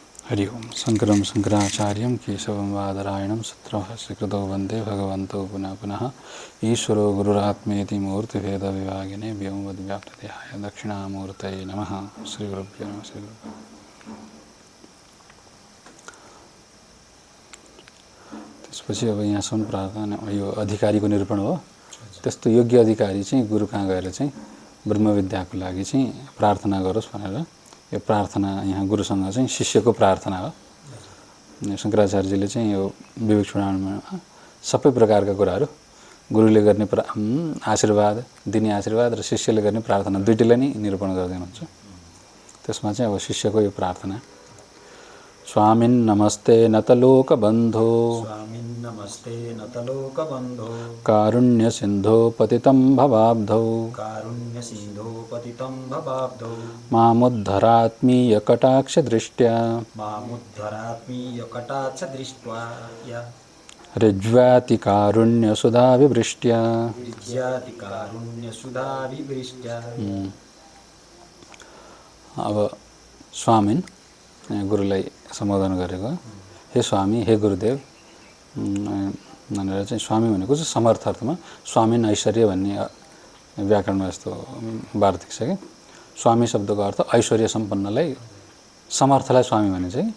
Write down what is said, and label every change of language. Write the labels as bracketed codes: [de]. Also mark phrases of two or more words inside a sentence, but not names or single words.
[sa] हरि ओम शंकरं शंकराचार्यं केशवं बादरायणं सूत्रभाष्यकृतौ वन्दे भगवन्तौ पुनः पुनः ईश्वरो गुरुरात्मेति मूर्तिभेदविभागिने व्योमवद्व्याप्तदेहाय दक्षिणामूर्तये नमः। श्रीगुरुभ्यो नमः। [ne] श्रीगुरुभ्यो त्यसपछि अब यहाँसम्म प्रार्थना यो अधिकारीको निरूपण हो। त्यस्तो योग्य अधिकारी चाहिँ गुरु कहाँ गएर चाहिँ ब्रह्मविद्याको लागि चाहिँ प्रार्थना गरोस् भनेर यो प्रार्थना यहाँ गुरुसँग चाहिँ शिष्यको प्रार्थना हो। शंकराचार्यजीले चाहिँ यो विवेक चूडामणिमा सबै प्रकारका कुराहरू गुरुले गर्ने आशीर्वाद दिने आशीर्वाद र शिष्यले गर्ने प्रार्थना दुईटैलाई नै निरूपण गर्दै हुनुहुन्छ। त्यसमा चाहिँ अब शिष्यको यो प्रार्थना। [sa] स्वामिन् नमस्ते नतलोकबन्धो स्वामिन्नमस्ते नतलोकबन्धो कारुण्य सिन्धो पतितं भवाब्धौ कारुण्यसिन्धो पतितं भवाब्धौ मामुद्धरात्मीयकटाक्षदृष्ट्या मामुद्धरात्मीयकटाक्षदृष्ट्या ऋज्वातिकारुण्यसुधाविवृष्ट्या विज्ञातिकारुण्यसुधाविवृष्ट्या। [ne] अब स्वामिन् गुरुलाई सम्बोधन गरेको, हे स्वामी हे गुरुदेव भनेर चाहिँ स्वामी भनेको चाहिँ समर्थ अर्थमा [sa] स्वामिन् ऐश्वर्य [ne] भन्ने व्याकरणमा यस्तो वार्तिक छ कि स्वामी शब्दको अर्थ ऐश्वर्य सम्पन्नलाई समर्थलाई स्वामी भनिन्छ कि।